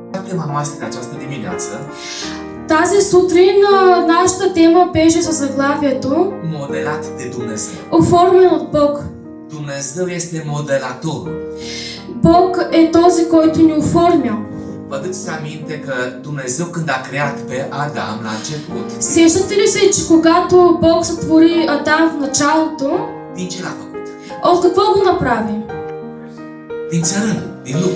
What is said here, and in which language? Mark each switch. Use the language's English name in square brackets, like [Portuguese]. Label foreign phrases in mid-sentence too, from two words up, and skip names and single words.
[Romanian] tema noastră în această dimineață, [Bulgarian] Тази сутрин нашата тема беше със заглавието [Romanian] modelat de Dumnezeu. [Bulgarian] Оформен от Бог. [Romanian] Dumnezeu este modelatorul. [Bulgarian] Бог е този, който ни оформя. [Romanian] Vă aduceți aminte că Dumnezeu când a creat pe Adam la început, [Bulgarian] Сещате ли се, че когато Бог сътвори Адам в началото, [Romanian] din ce l-a făcut? [Bulgarian] от какво го направи? [Romanian] Din țărân, din lut.